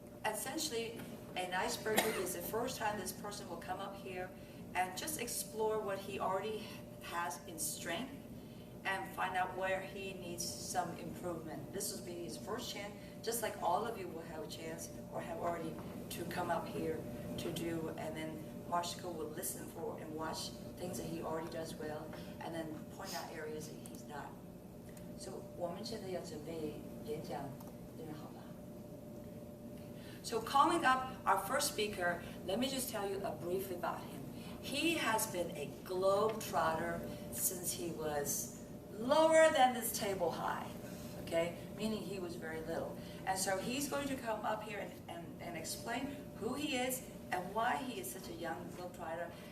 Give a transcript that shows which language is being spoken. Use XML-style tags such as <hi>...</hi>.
<en>Essentially, an icebreaker is the first time this person will come up here and just explore what he already has in strength and find out where he needs some improvement. This will be his first chance, just like all of you will have a chance or have already to come up here to do, and then Marshko will listen for and watch things that he already does well, and then point out areas that he's not.</en> <zh>So 我们现在要准备演讲，准备好了。</zh> <en>So calling up our first speaker, let me just tell you briefly about him. He has been a globetrotter since he was lower than this table high, okay? Meaning he was very little. And so he's going to come up here and explain who he is and why he is such a young globetrotter.</en>